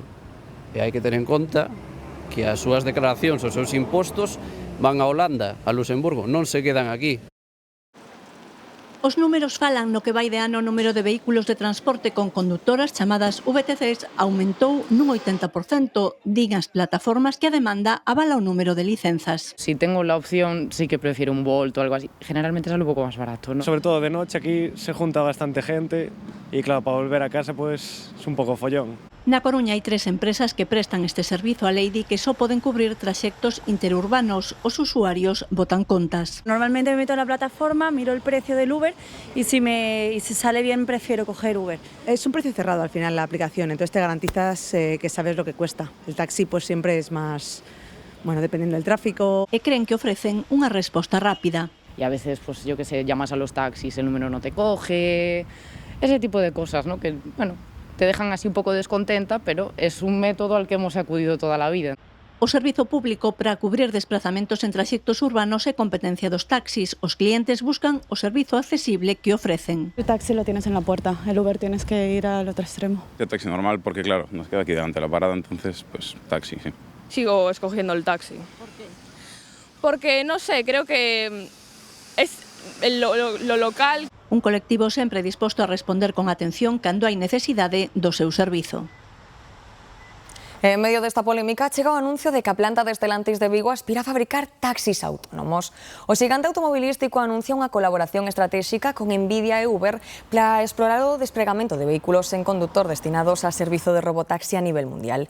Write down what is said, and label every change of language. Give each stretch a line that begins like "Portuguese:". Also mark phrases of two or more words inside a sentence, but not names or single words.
Galician: E hai que ter en conta que as súas declaracións, os seus impostos, van a Holanda, a Luxemburgo, non se quedan aquí. Os números falan no que vai de ano o número de vehículos de transporte con conductoras chamadas VTCs aumentou nun 80%, din as plataformas que a demanda avala o número de licenzas.
Spanish: Si tengo la opción, sí que prefiero un Bolt o algo así. Generalmente sale un poco más barato, ¿no? Sobre todo de noche, aquí se junta bastante gente y claro, para volver a casa pues es un poco follón.
Galician: Na Coruña hai 3 empresas que prestan este servizo a Lady que só poden cubrir traxectos interurbanos. Os usuarios botan contas.
Spanish: Normalmente me meto en la plataforma, miro el precio del Uber y si sale bien prefiero coger Uber. Es un precio cerrado al final la aplicación, entonces te garantizas que sabes lo que cuesta. El taxi pues siempre es más, bueno, dependiendo del tráfico.
Galician: E creen que ofrecen unha resposta rápida.
Spanish: Y a veces, pues yo que sé, llamas a los taxis, el número no te coge, ese tipo de cosas, ¿no? Que, bueno, te dejan así un poco descontenta, pero es un método al que hemos acudido toda la vida.
Galician: O servizo público para cubrir desplazamentos en traxectos urbanos é competencia dos taxis. Os clientes buscan o servizo accesible que ofrecen.
Spanish: El taxi lo tienes en la puerta, el Uber tienes que ir al otro extremo. El taxi normal porque, claro, nos queda aquí delante de la parada, entonces, pues taxi, sí. Sigo escogiendo el taxi. ¿Por qué? Porque, no sé, creo que es lo local.
Galician: Un colectivo sempre disposto a responder con atención cando hai necesidade do seu servizo. En medio desta polémica chega o anuncio de que a planta de Stellantis de Vigo aspira a fabricar taxis autónomos. O xigante automobilístico anuncia unha colaboración estratégica con Nvidia e Uber para explorar o despregamento de vehículos sen conductor destinados a servizo de robotaxi a nivel mundial.